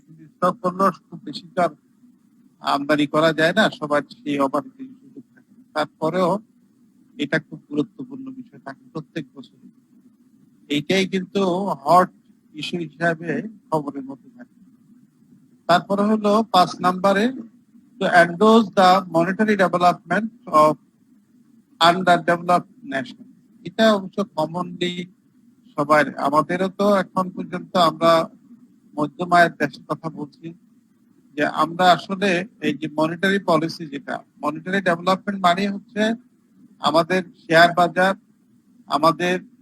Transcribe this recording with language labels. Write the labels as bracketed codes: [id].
[bn] কিন্তু স্টক করলেও খুব বেশি তো আর আমদানি করা যায় না, সবার সেই অবাধিত সুযোগ থাকে। তারপরেও এটা খুব গুরুত্বপূর্ণ বিষয় থাকে প্রত্যেক বছর। এইটাই কিন্তু হট ইস্যু হিসাবে খবরের মধ্যে থাকে। তারপরে হলো 5 নম্বরে [en] to endorse the monetary development of underdeveloped nations. [bn] এটা অবশ্য কমনলি সবার, আমাদেরও তো এখন পর্যন্ত আমরা মধ্যম আয়ের দেশের কথা বলছি, যে আমরা আসলে এই যে মনিটারি পলিসি, যেটা মনিটারি ডেভেলপমেন্ট মানে হচ্ছে আমাদের শেয়ার বাজার, আমাদের